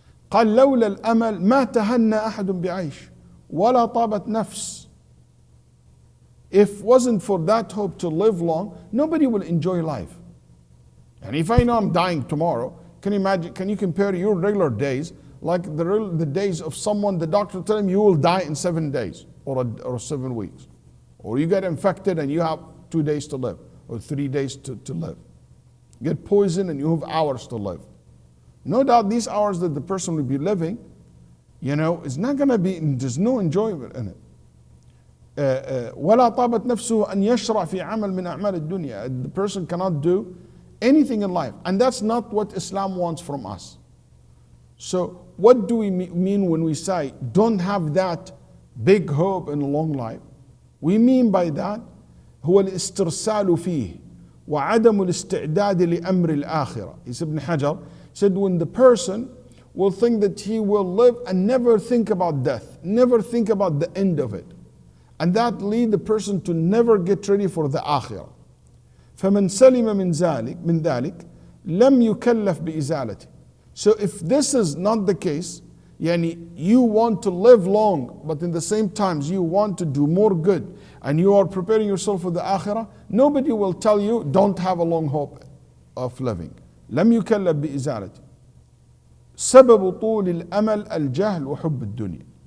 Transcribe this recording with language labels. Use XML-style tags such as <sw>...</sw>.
<ar>قال لولا الأمل ما تهنى أحد بعيش ولا طابت نفس.</ar> <en>If wasn't for that hope to live long, nobody will enjoy life. And if I know I'm dying tomorrow, can you imagine, can you compare your regular days like the days of someone, the doctor tell him you will die in 7 days or 7 weeks. Or you get infected and you have 2 days to live or 3 days to live. You get poisoned and you have hours to live. No doubt these hours that the person will be living, is not going to be, there's no enjoyment in it.</en> <ar>ولا طابت نفسه أن يشرع في عمل من أعمال الدنيا.</ar> <en>The person cannot do anything in life. And that's not what Islam wants from us. So what do we mean when we say don't have that big hope in a long life? We mean by that</en> <ar>هو الاسترسال فيه وعدم الاستعداد لأمر الآخرة.</ar> <en>Ibn Hajar said when the person will think that he will live and never think about death, never think about the end of it. And that lead the person to never get ready for the akhirah.</en> <ar>فمن سلم من ذلك لم يكلف بإزالته.</ar> <en>So if this is not the case, you want to live long, but in the same time you want to do more good, and you are preparing yourself for the akhirah, nobody will tell you don't have a long hope of living.</en> <ar>لم يكلف بإزالته. سبب طول الأمل الجهل وحب الدنيا.</ar>